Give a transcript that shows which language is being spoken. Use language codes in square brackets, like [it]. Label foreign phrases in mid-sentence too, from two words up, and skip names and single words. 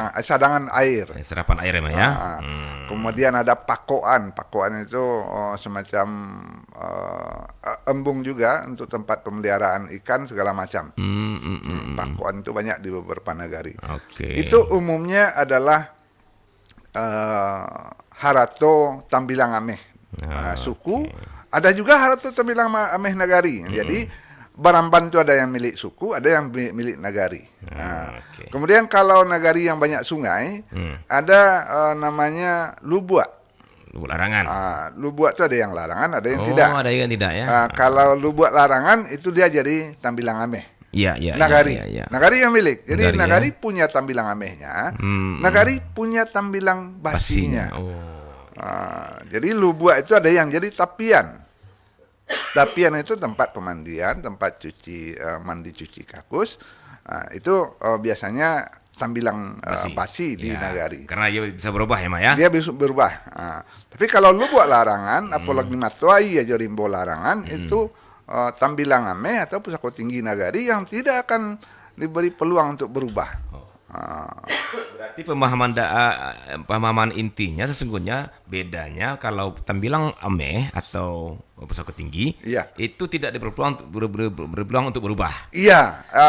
[id] Serapan air, ya. Kemudian ada pakoan. Pakoan itu semacam embung juga untuk tempat pemeliharaan ikan segala macam. Pakoan itu banyak di beberapa negari. Itu umumnya adalah [min] Harato Tambilang Ameh [id] suku. Ada juga [min] Harato Tambilang Ameh [id] Nagari. Jadi Baramban itu ada yang milik suku, ada yang milik nagari. Kemudian kalau nagari yang banyak sungai, ada namanya Lubuak. Larangan. Lubuak itu ada yang larangan, ada yang tidak. Ada yang tidak ya. Kalau Lubuak larangan itu dia jadi [min] Tambilang Ameh. [id] Iya. Nagari. Ya. Nagari yang milik. Jadi Nagari, nagari punya [min] Tambilang Amehnya, [id] nagari punya [min] Tambilang Basinya. [id] Jadi Lubuak itu ada yang jadi tapian. Tapian itu tempat pemandian, tempat mandi cuci kakus. Itu biasanya [min] Tambilang Basi [id] di nagari. Karena dia bisa berubah ya, Mak ya. Dia bisa berubah. Tapi kalau lu buat larangan, apalagi matuai aja [min] rimbo larangan, [id] itu [min] Tambilang Ameh [id] atau [min] pusako tinggi [id] nagari yang tidak akan diberi peluang untuk berubah. Berarti pemahaman intinya sesungguhnya bedanya kalau [min] Tambilang Ameh [id] atau [min] pusako tinggi [id] itu tidak diberi peluang untuk berubah. Iya,